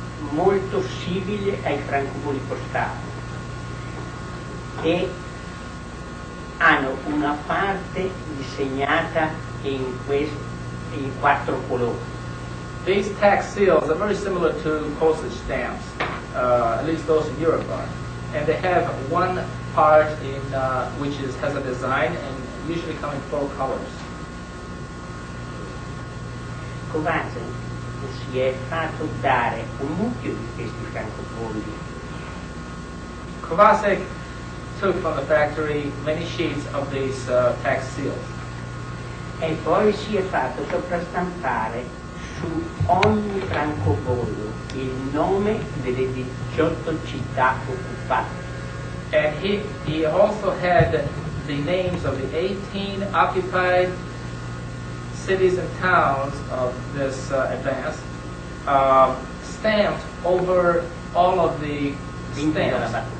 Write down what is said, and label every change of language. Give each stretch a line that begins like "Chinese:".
Italian: molto simile ai francobolli postali e hanno una parte disegnata in 4 colori.
English: These tax seals are very similar to postage stamps, at least those in Europe are. And they have one part in which has a design and usually come in 4 colors.
Italian: Covasech si è fatto dare un mucchio di questi francobolli
English: Covasech took from the factory many sheets of these tax seals.
Italian: e poi si è fatto sovrastampare su ogni francobollo il nome delle 18 città occupate.
English: And he also had the names of the 18 occupied cities and towns of this advance stamped over all of the stamps.